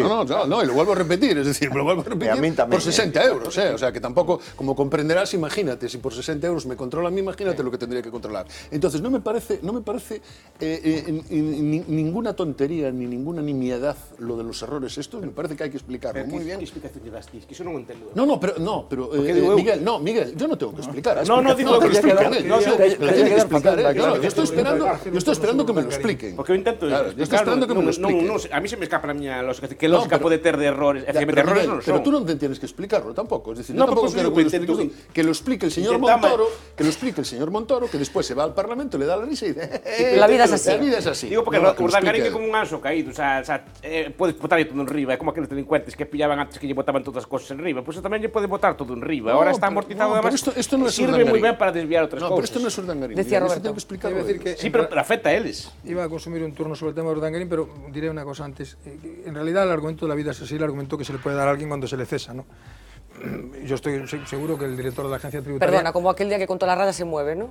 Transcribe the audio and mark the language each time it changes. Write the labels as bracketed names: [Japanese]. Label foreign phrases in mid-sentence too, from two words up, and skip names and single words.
[Spanish] No, y lo vuelvo a repetir, es decir, lo vuelvo a repetir por 60 euros, o sea, que tampoco, como comprenderás, imagínate, si por 60 euros me controla a mí, imagínate lo que tendría que controlar. Entonces, no me parece ninguna tontería, ni ninguna nimiedad lo de los errores. Esto me parece que hay que explicarlo muy bien. [Galician] Explicación lle das ti, que iso non entendo. [Spanish] Pero Miguel, yo no tengo que explicar. Digo que expliquen. Yo estoy esperando que me lo expliquen. [Galician] Porque eu intento... [Spanish] Yo estoy esperando que me lo expliquen. A mí se me escapa [Galician] a miña lógica. Que lógica pode ter de errores? Errores non son. [Spanish] Pero tú non tienes que explicarlo tampoco. Es decir, yo tampoco quiero que lo explique el señor Montoro, que después se va al Parlamento, le da la risa y dice... La vida es así. La vida es así. [Galician] Digo, porque Urdangarín é como un anxo caído. [Spanish] O sea, [Galician] podes botar todo en riba. É como aqueles delincuentes que pillaban antes que lle botaban todas as cosas en riba, pois tamén lle pode botar todo en riba. [Spanish] Ahora está amortizado además. Esto no es [Galician] sirve moi ben para desviar outras cousas. [Spanish] No, pero esto no es Urdangarín. Decía Roberto. Tengo que explicarlo. [Galician] Sí, pero afecta a eles. [Spanish] Iba a consumir un turno sobre el tema de Urdangarín, pero diré una cosa antes. En realidad el argumento de la vida es así, el argumento que se le puede dar a alguien cuando se le cesa, ¿no? Yo estoy seguro que el director de la agencia tributaria... Perdona, como aquel día que contó la raya se mueve, ¿no?